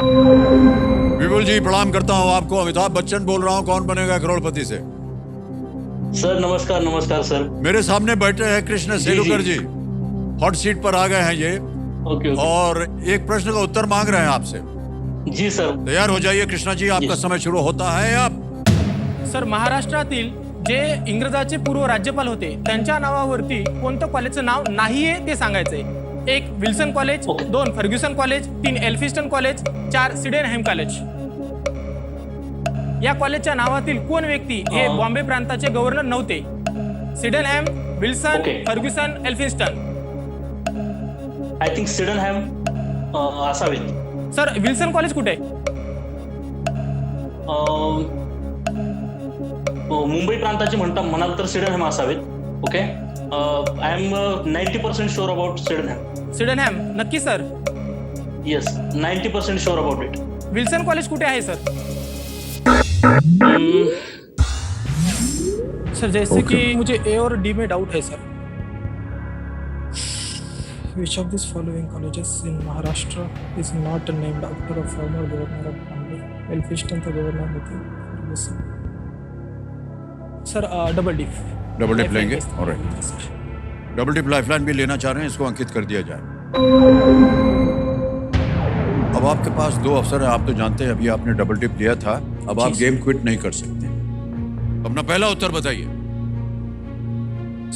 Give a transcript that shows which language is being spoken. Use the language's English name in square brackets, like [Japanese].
[Hindi] विपुल जी प्रणाम करता हूं आपको। अमिताभ बच्चन बोल रहा हूं, कौन बनेगा करोड़पति से। सर नमस्कार। नमस्कार सर। मेरे सामने बैठे हैं कृष्ण सेलुकर जी, हॉट सीट पर आ गए हैं ये। ओके। और एक प्रश्न का उत्तर मांग रहे हैं आपसे। जी सर। तैयार हो जाइए कृष्णा जी, आपका समय शुरू होता है अब। [Marathi] सर महाराष्ट्रातील जे इंग्रजाचे पूर्व राज्यपाल होते त्यांच्या नावावरती कोणतं कॉलेजचं नाव नाही आहे ते सांगायचंय। 1 Wilson college, 2 Fergusson college, 3 Elphinstone college, 4 सिडेनहॅम college. या कॉलेजच्या नावातील कोण व्यक्ती हे बॉम्बे प्रांताचे गव्हर्नर नव्हते? सिडेनहॅम, Wilson, Fergusson, Elphinstone. [English] I think [Marathi] Sydenham असावेत। सर विल्सन कॉलेज कुठे आहे? मुंबई प्रांताचे म्हणाल तर सिडनहॅम असावेत। Okay. [English] I am 90% sure about Sydenham. [Marathi] सिडेनहॅम नक्की sir? [English] Yes, 90% sure about it. [Marathi] Wilson college कुठे आहे सर? [Hindi] सर जैसे कि मुझे ए और डी में डाउट है sir. [English] Which of these following colleges in Maharashtra is not named after a former governor of Bombay? Elphinstone the governor होते। [Hindi] Sir double dip. Double dip लेंगे, ऑलराइट। डबल डिप लाइफलाइन भी लेना चाह रहे हैं, इसको अंकित कर दिया जाए। अब आपके पास 2 अवसर है, आप तो जानते हैं, अभी आपने डबल डिप लिया था, अब आप गेम क्विट नहीं कर सकते। अपना पहला उत्तर बताइए।